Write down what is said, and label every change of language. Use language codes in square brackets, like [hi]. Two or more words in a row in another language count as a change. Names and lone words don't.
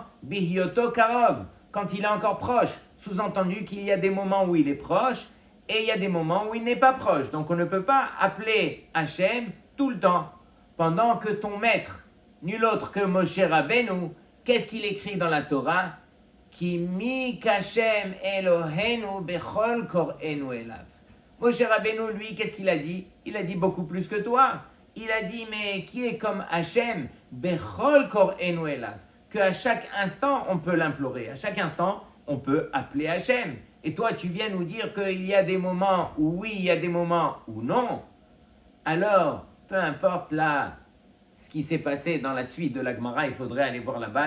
[he] בהיותו קרוב, [fr] quand il est encore proche. Sous-entendu qu'il y a des moments où il est proche et il y a des moments où il n'est pas proche. Donc on ne peut pas appeler Hachem tout le temps. Pendant que ton maître, nul autre que Moshe Rabbeinu, qu'est-ce qu'il écrit dans la Torah? [he] כי מי כה' אלוהינו בכל קראנו אליו. [fr] Moshe Rabbeinu, lui, qu'est-ce qu'il a dit? Il a dit beaucoup plus que toi. Il a dit, mais qui est comme Hachem? [he] בכל קראנו אליו. [fr] Qu'à chaque instant, on peut l'implorer. À chaque instant, on peut appeler Hachem. Et toi, tu viens nous dire qu'il y a des moments où oui, il y a des moments où non. Alors, peu importe là, ce qui s'est passé dans la suite de la Gemara, il faudrait aller voir là-bas.